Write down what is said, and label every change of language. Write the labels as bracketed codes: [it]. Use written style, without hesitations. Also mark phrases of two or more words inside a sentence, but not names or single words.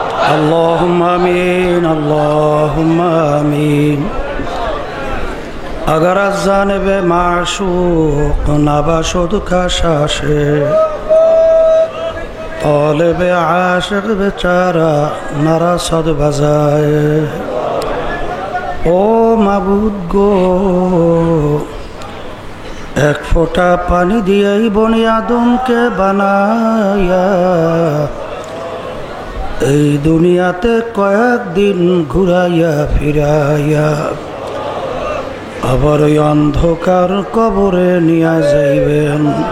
[ar] اللهم آمین اللهم آمین. [fa] اگر از جانب معشوق نباشد کشاشه، طالب عاشق বেচারা نرسد بجای. [bn] ও মাবুদ গো, এক ফোঁটা পানি দিয়েই বনি আদমকে বানায়া এই দুনিয়াতে কয়েকদিন ঘুরাইয়া ফিরাইয়া আবার ওই অন্ধকার কবরে নিয়ে যাইবেন।